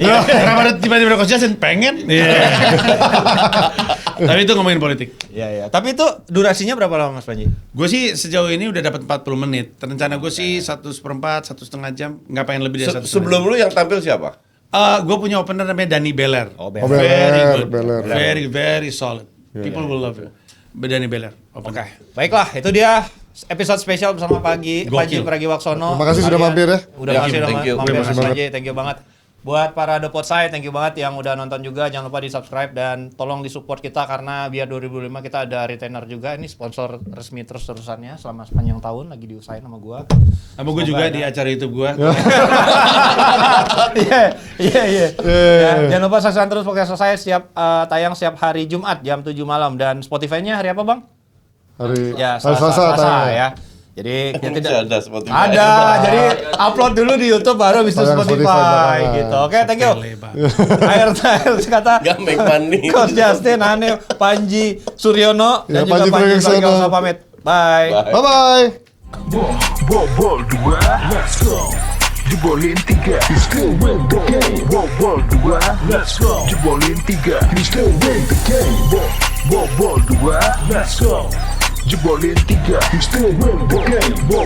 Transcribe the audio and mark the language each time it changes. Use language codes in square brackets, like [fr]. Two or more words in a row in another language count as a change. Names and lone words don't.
[id] Kenapa ada tiba-tiba Coach Justin? Pengen. Tapi itu ngomongin politik. Iya. Tapi itu durasinya berapa lama Mas Panji? Gue sih sejauh ini udah dapat 40 menit. Rencana gue sih 1/4, 1,5 jam. Nggak pengen lebih dari 1,5 Sebelum jam. lu yang tampil siapa? Gue punya opener namanya Danny Beller. Beller. [en] Very good. [id] Beller. [en] Very solid. People will love it. Danny Beller. [id] Oke. Baiklah, itu dia episode spesial bersama Panji Gokil. Pragiwaksono. Terima kasih sudah mampir ya. Udah Ya, masih udah [en] thank you. [id] mampir Terima Mas kasih Panji, [en] thank you [id] banget. Buat para The Pot Side, [en] thank you [id] banget yang udah nonton juga. Jangan lupa di-subscribe dan tolong di-support kita karena biar 2005 kita ada retainer juga. Ini sponsor resmi terus-terusannya selama sepanjang tahun lagi diusahain sama gua. Sama gue juga di acara YouTube gue. Iya. Ya, jangan lupa saksikan terus podcast saya tayang setiap hari Jumat jam 7 malam dan Spotify-nya hari apa, Bang? Hari Ya, Selasa tayang. ya. Jadi ya Masih tidak ada Spotify. ada. Jadi upload dulu di YouTube baru habis itu Tayang Spotify, Spotify, gitu. Oke, [en] thank you. [id] Lebar. Akhir kata Gak [en] make money. [id] Coach Justin, Hanif, Panji Suryono Ya, dan juga Panji Panji Pragiwaksono. Pragiwaksono pamit. [en] Bye. Bye bye. Ball 2, let's go. Jebolin 3, you still win the game. Ball 2, let's go. Jebolin 3, you still win the game. Ball 2, let's go. Jebolin 3, you still win the game.